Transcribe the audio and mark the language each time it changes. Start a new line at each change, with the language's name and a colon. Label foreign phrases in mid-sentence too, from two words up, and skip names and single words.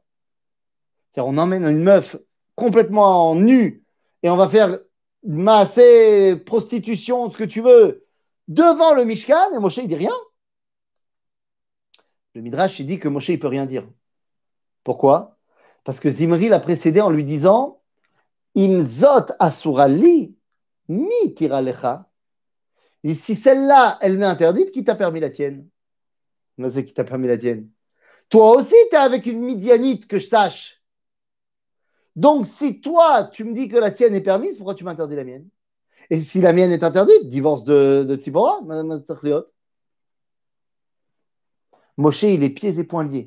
French: C'est-à-dire, on emmène une meuf complètement nue et on va faire masser, prostitution, ce que tu veux, devant le Mishkan, et Moshe, il dit rien. Le Midrash, il dit que Moshe, il peut rien dire. Pourquoi? Parce que Zimri l'a précédé en lui disant
Hebrew: אם זו אסורה לי, מי התיר לך.
French: Et si celle-là, elle m'est interdite, qui t'a permis la tienne? Moi, c'est qui t'a permis la tienne. Toi aussi, tu es avec une midianite, que je sache. Donc, si toi, tu me dis que la tienne est permise, pourquoi tu m'interdis la mienne? Et si la mienne est interdite, divorce de Tzipora, Moshe, il est pieds et poings liés.